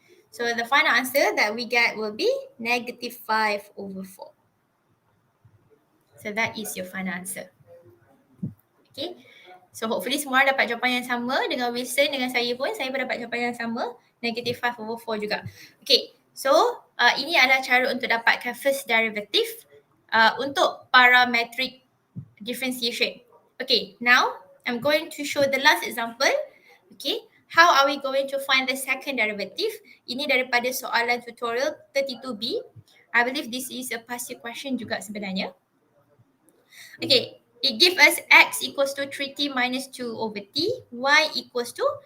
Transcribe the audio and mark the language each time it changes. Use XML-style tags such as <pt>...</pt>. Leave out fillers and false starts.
<en>So the final answer that we get will be negative 5 over 4. So that is your final answer.</en> <ms>Okay, so hopefully semua dapat jawapan yang sama. Dengan Wilson, dengan saya pun dapat jawapan yang sama.</ms> <en>Negative 5 over 4</en> <ms>juga. Okay, so ini adalah cara untuk dapatkan first derivative untuk parametric differentiation.</ms> <en>Okay, now I'm going to show the last example. Okay, how are we going to find the second derivative?</en> <ms>Ini daripada soalan tutorial 32B.</ms> <en>I believe this is a past year question</en> <ms>juga sebenarnya.</ms> <en>Okay, it gives us x equals to 3t minus 2 over t, y equals to</en>